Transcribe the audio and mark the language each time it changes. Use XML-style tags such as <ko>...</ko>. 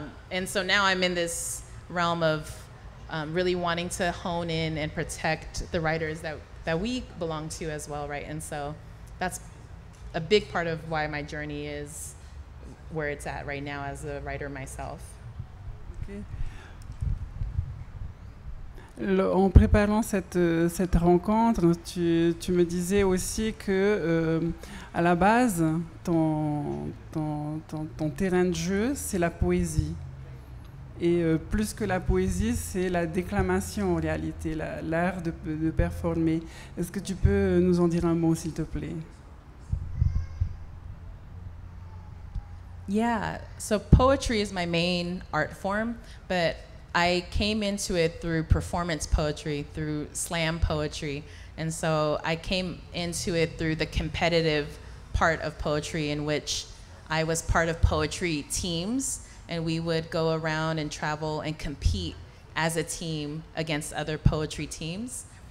<en>And so now I'm in this realm of really wanting to hone in and protect the writers that we belong to as well, right? And so that's a big part of why my journey is where it's at right now as a writer myself. Okay.</en> <fr>En préparant cette rencontre, tu me disais aussi que à la base, ton terrain de jeu, c'est la poésie. Et plus que la poésie, c'est la déclamation en réalité, l'art de performer. Est-ce que tu peux nous en dire un mot, s'il te plaît?</fr> <en>Yeah, so poetry is my main art form, but I came into it through performance poetry, through slam poetry. And so I came into it through the competitive part of poetry, in which I was part of poetry teams, and we would go around and travel and compete as a team against other poetry teams.</en>